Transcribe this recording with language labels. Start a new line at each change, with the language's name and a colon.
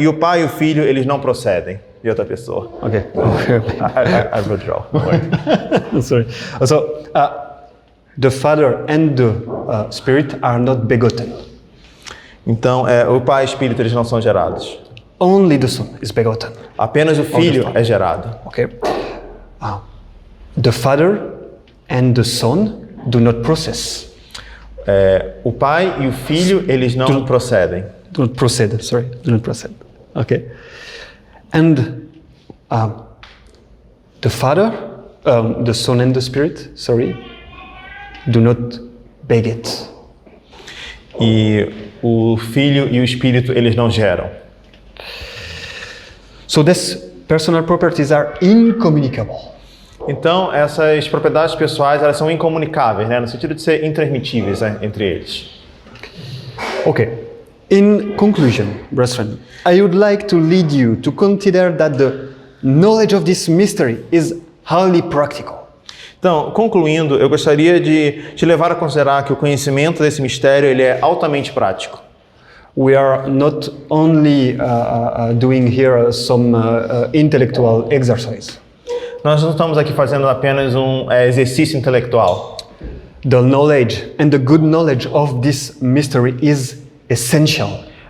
Portuguese: E o Pai e o Filho, eles não procedem de outra pessoa.
English: Okay. I withdraw. Sorry. So, the Father and the Spirit are not begotten.
Portuguese: Então, o Pai e o Espírito, eles não são gerados.
English: Only the Son is begotten.
Portuguese: Apenas o Filho é gerado.
English: Okay. The Father and the Son do not process.
Portuguese: O Pai e o Filho, eles não procedem.
English: Do not proceed. Sorry. Do not proceed. Okay. And the Father, the Son and the Spirit, sorry, do not beget.
Portuguese: E o Filho e o Espírito, eles não geram.
English: So these personal properties are incommunicable.
Portuguese: Então, essas propriedades pessoais, elas são incomunicáveis, né? No sentido de ser intransmitíveis, né? Entre eles.
English: Okay. In conclusion, brethren, I would like to lead you to consider that the knowledge of this mystery is highly practical.
Portuguese: Então, concluindo, eu gostaria de te levar a considerar que o conhecimento desse mistério ele é altamente prático.
English: We are not only doing here some intellectual exercise.
Portuguese: Nós não estamos aqui fazendo apenas um exercício intelectual.
English: The knowledge and the good knowledge of this mystery is essential.